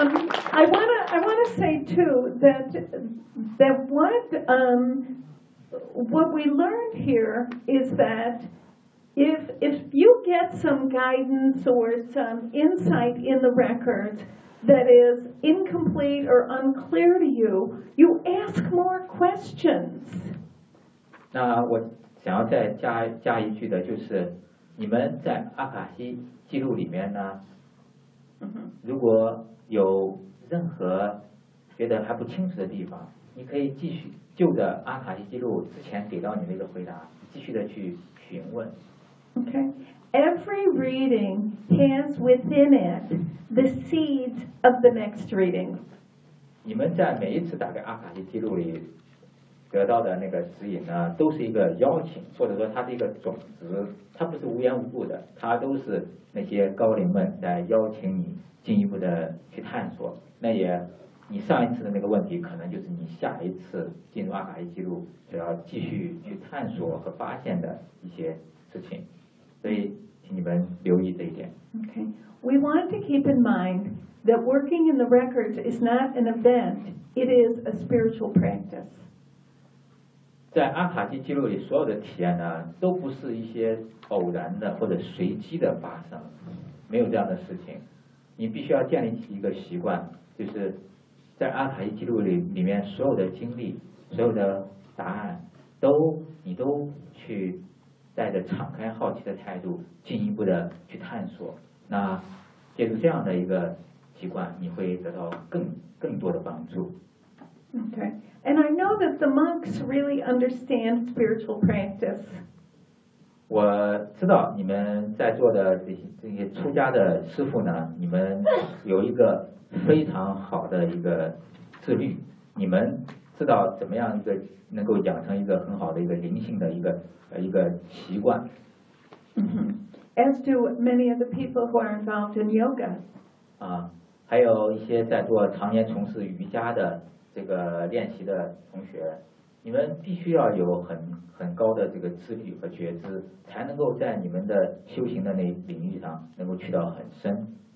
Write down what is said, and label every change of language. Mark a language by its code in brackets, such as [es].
[en] I wanna say too that what we learned here is that if you get some guidance or some insight in the records that is incomplete or unclear to you, you ask more questions. [zh] 那我想要再加一句的就是你们在阿卡西记录里面呢，如果有任何觉得还不清楚的地方，你可以继续就着阿卡西记录之前给到你那个回答继续的去询问。 [en] Okay, every reading has within it the seeds of the next reading. [zh] 你们在每一次打开阿卡西记录里得到的那个指引呢，都是一个邀请，或者说它是一个种子，它不是无缘无故的，它都是那些高龄们在邀请你进一步的去探索。那也，你上一次的那个问题，可能就是你下一次进入阿卡西记录就要继续去探索和发现的一些事情。所以，请你们留意这一点。 [en] Okay, we want to keep in mind that working in the records is not an event, it is a spiritual practice. [zh] 在阿卡西记录里所有的体验呢都不是一些偶然的或者随机的发生，没有这样的事情。你必须要建立起一个习惯，就是在阿卡西记录里面所有的经历，所有的答案都你都去带着敞开好奇的态度进一步的去探索，那借助这样的一个习惯你会得到更多的帮助。 [en] Okay, and I know that the monks really understand spiritual practice. [zh] 我知道你们在座的这些出家的师父呢，你们有一个非常好的一个自律，你们知道怎么样一个能够养成一个很好的一个灵性的一个习惯。 [en] As do many of the people who are involved in yoga. [zh] 啊，还有一些在做常年从事瑜伽的这个练习的同学，你们必须要有很高的这个自律和觉知，才能够在你们的修行的那领域上能够去到很深。